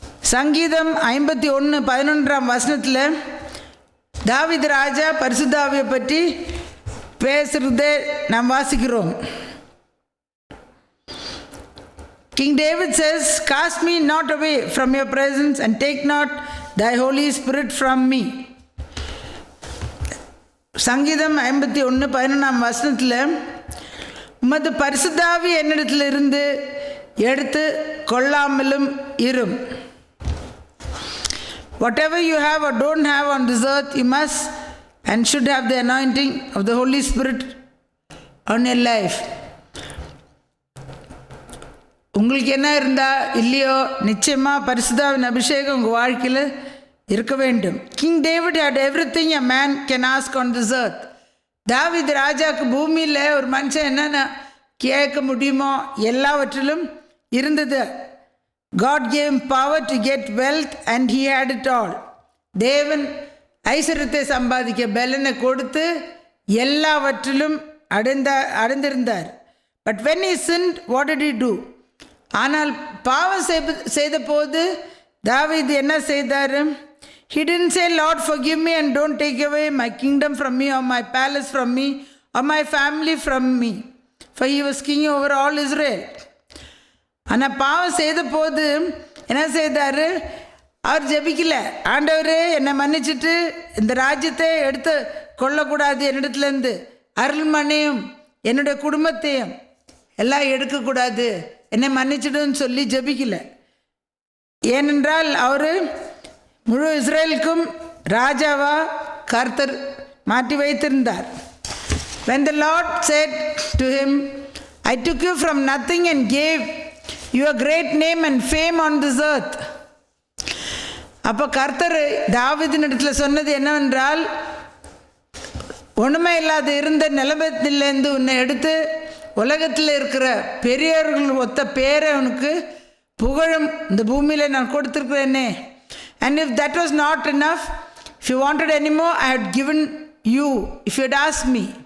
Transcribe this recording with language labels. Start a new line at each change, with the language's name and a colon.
Tamil: சங்கீதம் 51:11 வசனத்தில் தாவீது ராஜா பரிசுத்தாவியை பற்றி பேசுகிறதை நாம் வாசிக்கிறோம்.
English: King David says, "Cast me not away from your presence and take not thy Holy Spirit from me."
Tamil: சங்கீதம் 51:11 வசனத்தில் உமது பரிசுத்தாவி என்னிடத்தில் இருந்து எடுத்து கொள்ளாமலும் இரும்.
English: Whatever you have or don't have on this earth, you must and should have the anointing of the Holy Spirit on your life.
Tamil: உங்களுக்கு என்ன இருந்தால் இல்லையோ நிச்சயமாக பரிசுத்தாவின் அபிஷேகம் உங்கள் வாழ்க்கையில் இருக்க வேண்டும்.
English: King David had everything a man can ask on this earth.
Tamil: தாவீது ராஜாவுக்கு பூமியில் ஒரு மனுஷன் என்னென்ன கேட்க முடியுமோ எல்லாவற்றிலும் இருந்தது.
English: God gave him power to get wealth and he had it all.
Tamil: தேவன் ஐஸ்வர்யத்தை சம்பாதிக்க பலனை கொடுத்து எல்லாவற்றிலும் அடைந்திருந்தார்.
English: But when he sinned, what did he do?
Tamil: ஆனால் பாவம் செய்த போது தாவீது என்ன செய்தார்?
English: He didn't say, "Lord, forgive me and don't take away my kingdom from me or my palace from me or my family from me." For he was king over all Israel.
Tamil: ஆனால் பாவம் செய்த போது என்ன செய்தார்? அவர் ஜெபிக்கல, ஆண்டவரே என்னை மன்னிச்சுட்டு இந்த ராஜ்யத்தை எடுத்து கொள்ளக்கூடாது, என்னிடத்துலேருந்து அருள்மனையும் என்னுடைய குடும்பத்தையும் எல்லாம் எடுக்கக்கூடாது, என்னை மன்னிச்சிடுன்னு சொல்லி ஜெபிக்கல. ஏனென்றால் அவர் முழு இஸ்ரேலுக்கும் ராஜாவா கர்த்தர் மாற்றி வைத்திருந்தார்.
English: When the Lord said to him, "I took you from nothing and gave you a great name and fame on this earth."
Tamil: அப்போ கர்த்தர் தாவீதின் இடத்துல சொன்னது என்னவென்றால், ஒன்றுமே இல்லாத இருந்த நிலைமையிலேருந்து உன்னை எடுத்து உலகத்தில் இருக்கிற பெரியவர்கள் ஒத்த பேரை உனக்கு புகழும் இந்த பூமியில் நான் கொடுத்துருக்குறேனே.
English: And if that was not enough, if you wanted any more, I had given you, if you had asked me.